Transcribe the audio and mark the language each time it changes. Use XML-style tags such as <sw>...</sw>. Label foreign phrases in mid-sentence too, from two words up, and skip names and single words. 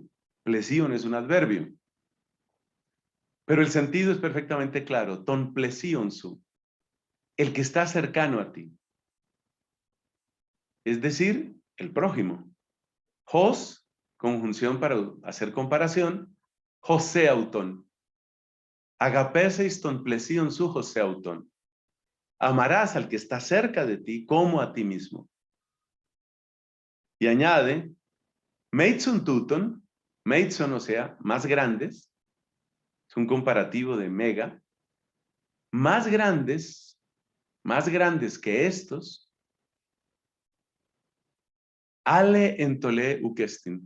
<es>Plesion es un adverbio. Pero el sentido es perfectamente claro.</es> <el>τὸν πλησίον σου.</el> <es>El que está cercano a ti. Es decir, el prójimo. Jos, conjunción para hacer comparación.</es> <el>ὡς σεαυτόν. ἀγαπήσεις τὸν πλησίον σου ὡς σεαυτόν.</el> <es>Amarás al que está cerca de ti como a ti mismo. Y añade,</es> <el>μείζων τούτων,</el> <es>meitsun, o sea, más grandes, es un comparativo de mega, más grandes que estos,</es> <el>ἄλλη ἐντολὴ οὐκ ἔστιν.</el>